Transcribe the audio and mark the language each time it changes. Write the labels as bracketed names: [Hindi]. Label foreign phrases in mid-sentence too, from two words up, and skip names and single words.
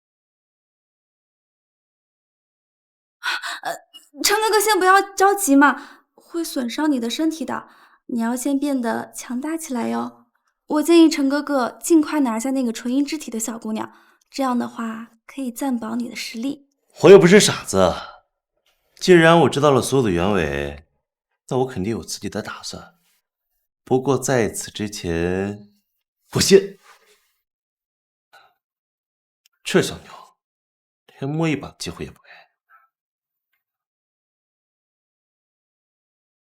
[Chinese] 陳哥哥先不要着急嘛，會損傷你的身體的，你要先變得強大起來喲。我建議陳哥哥盡快拿下那個純陰之體的小姑娘，這樣的話可以暫保你的實力。我又不是傻子，既然我知道了所有的原委，那我肯定有自己的打算。不過在此之前，不信，這小妞連摸一把的機會也不給。